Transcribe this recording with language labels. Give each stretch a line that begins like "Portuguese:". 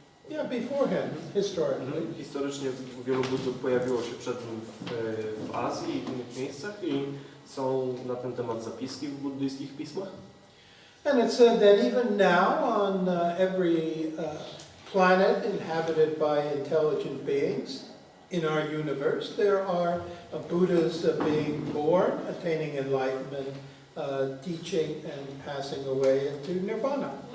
English: Yeah, before him, historically.
Polish: Historycznie wielu buddów pojawiło się przed nim w Azji i w innych miejscach i są na ten temat zapiski w buddyjskich pismach.
English: And it said that even now on every planet inhabited by intelligent beings in our universe, there are Buddhas being born, attaining enlightenment, teaching and passing away into nirvana.